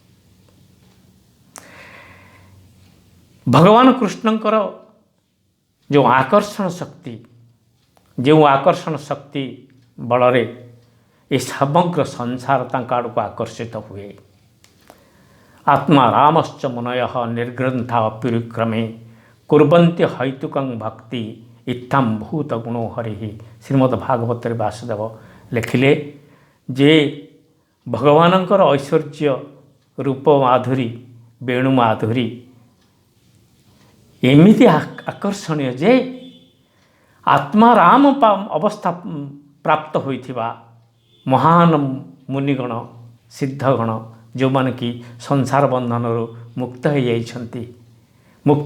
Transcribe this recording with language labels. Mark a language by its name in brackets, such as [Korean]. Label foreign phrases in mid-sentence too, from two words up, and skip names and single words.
[Odia] ଭଗବାନ କୃଷ୍ଣଙ୍କର ଯେଉଁ ଆକର୍ଷଣ ଶକ୍ତି ବଳରେ ଏ ସମଗ୍ର ସଂସାର ତାଙ୍କ ଆଡ଼କୁ ଆକର୍ଷିତ ହୁଏ। [Sanskrit] आत्मा रामश्च मुनयः निर्ग्रन्था अप्युरुक्रमे कुर्वन्ति हैतुकं भक्ति इत्थम भूत गुणो हरि। [Odia] ଶ୍ରୀମଦ୍ ଭାଗବତ ବାସୁଦେବ ଲିଖିଲେ ଯେ ଭଗବାନଙ୍କର ଐଶ୍ୱର୍ଯ୍ୟ ରୂପ ମାଧୁରୀ ବେଣୁ ମାଧୁରୀ ଏମିତି ଆକର୍ଷଣୀୟ ଯେ ଆତ୍ମା ରାମ ଅବସ୍ଥା ପ୍ରାପ୍ତ ହୋଇଥିବା ମହାନ ମୁନିଗଣ ସିଦ୍ଧଗଣ ଯୋ ମାନେ କି ସଂସାର ବନ୍ଧନ ମୁକ୍ତ ହୋ ଯାଇଛନ୍ତି ମୁକ୍ତ